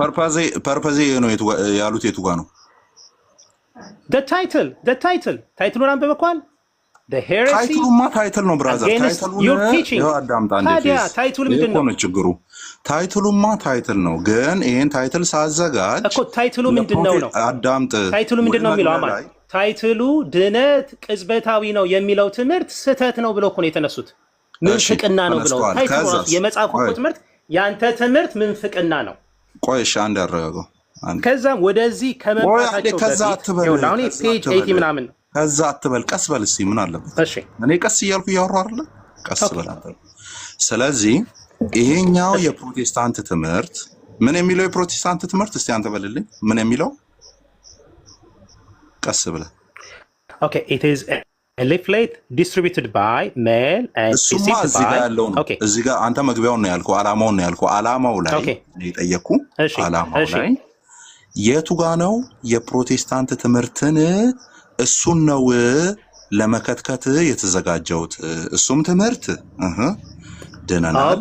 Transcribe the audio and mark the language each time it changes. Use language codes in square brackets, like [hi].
[am] purpose ነው ያሉት የቱ ጋር ነው [en] the title [am] አንበበኳል [en] the heresy [am] ታይትሉማ ታይትል ነው ብራዘር ታይትሉ ነው አዳምጣ ታይትሉ ምንድነው ነው ችግሩ ታይትሉማ ታይትል ነው ግን ይሄን ታይትል ሳዘጋጅ እኮ ታይትሉ ምንድነው ነው አዳምጥ ታይትሉ ምንድነው የሚለው አማን ታይትሉ ድነት ቅጽበታዊ ነው የሚለው ትምህርት ስህተት ነው ብለው እኮ ነው የተነሱት ምንፍቅና ነው ብለው ታይትሉ የመጽሐፉ ትምህርት ያንተ ትምህርት ምንፍቅና ነው ቆይሽ አንድ ያረጋጋው ከዛም ወደዚህ ከመጣታቸው ከዛ አትበል አሁን ፔጅ 80 ምናምን ከዛ አትበል ቀስ በል እስቲ ምን አለበት እሺ እኔ ቀስ እያልኩ እያወራሁ አይደል ቀስ በል አንተ ስለዚህ ይሄኛው የፕሮቴስታንት ትምህርት ምን የሚለው የፕሮቴስታንት ትምህርት እስቲ አንተ በልልኝ ምን የሚለው ቀስ ብለ [en] okay it is a leaflet distributed by mail and received by [am] እዚህ ጋር አንተ መግቢያውን ነው ያልከው አላማውን ነው ያልከው አላማው ላይ እኔ ጠየቅኩ አላማው ላይ የቱ ጋር ነው የፕሮቴስታንት ትምህርትን እሱን ነው ለመከትከት የተዘጋጀውት እሱም ትምህርት ደናና